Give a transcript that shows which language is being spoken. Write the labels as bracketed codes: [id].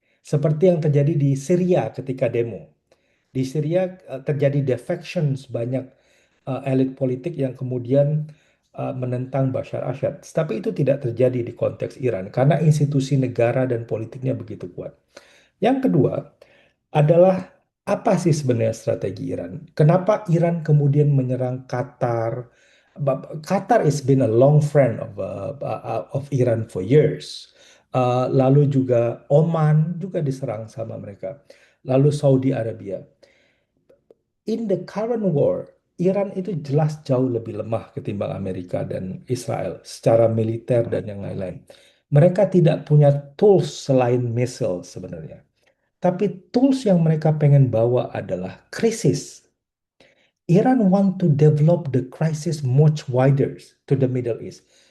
[id] Seperti yang terjadi di Syria ketika demo. Di Syria terjadi defections banyak elit politik yang kemudian menentang Bashar Assad. Tapi itu tidak terjadi di konteks Iran karena institusi negara dan politiknya begitu kuat. Yang kedua adalah apa sih sebenarnya strategi Iran? Kenapa Iran kemudian menyerang Qatar? [en] Qatar has been a long friend of Iran for years. [id] Lalu juga Oman juga diserang sama mereka. Lalu Saudi Arabia. [en] In the current war, [id] Iran itu jelas jauh lebih lemah ketimbang Amerika dan Israel secara militer dan yang lain-lain. Mereka tidak punya tools selain missile sebenarnya. Tapi tools yang mereka pengen bawa adalah krisis. [en] Iran want to develop the crisis much wider to the Middle East.